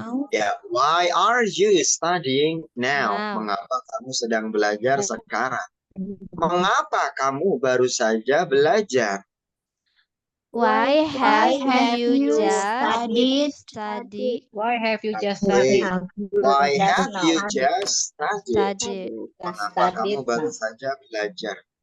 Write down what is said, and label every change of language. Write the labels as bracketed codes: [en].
[en] Ya, why are you studying now? [id] Mengapa kamu sedang belajar sekarang? Mengapa kamu baru saja belajar? [en] Why have you just studied? Why have you just Okay. Why Just have now. you just studied? [id] Mengapa kamu baru saja belajar?